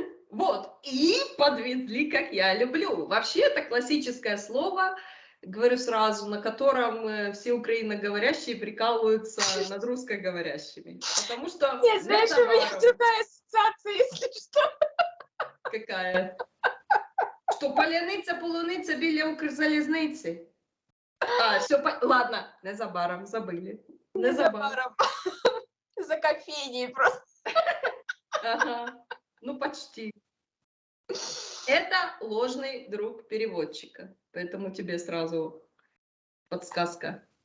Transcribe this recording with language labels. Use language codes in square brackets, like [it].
[ru] Вот, и подвезли, как я люблю. Вообще, это классическое слово, говорю сразу, на котором все украиноговорящие прикалываются над русскоговорящими. Потому что... Нет, знаешь, у меня другая ассоциация, если что. Какая? [uk] Что паляниця, полуниця біля Укрзалізниці. [ru] Все, ладно, незабаром, забыли. Незабаром. За кофейней просто. Ага, ну почти. Это ложный друг переводчика, поэтому тебе сразу подсказка.